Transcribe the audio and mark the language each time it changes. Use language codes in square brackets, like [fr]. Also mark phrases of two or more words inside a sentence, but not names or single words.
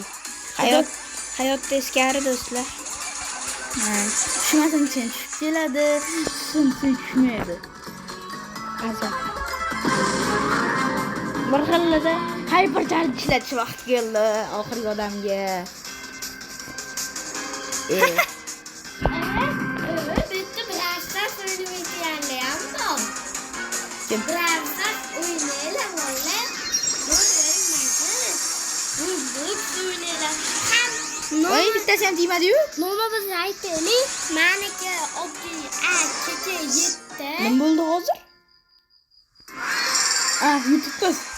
[uz] Hayot teskari do'stlar. Tushmasin uchun tushib keladi, tushsin tushmaydi. Azab. Bir xillarda hypercharge ishlatish vaqti keldi oxirgi odamga. [tr] Evet, bitti Brawl Stars oynamayacağım yandım. Brawl Stars oynayalım. [uz] Voy, bitta sen tegmadi-yu. Nima biz aytaylik, meniki oddiy kecha 7. Nima bo'ldi hozir? YouTube'da.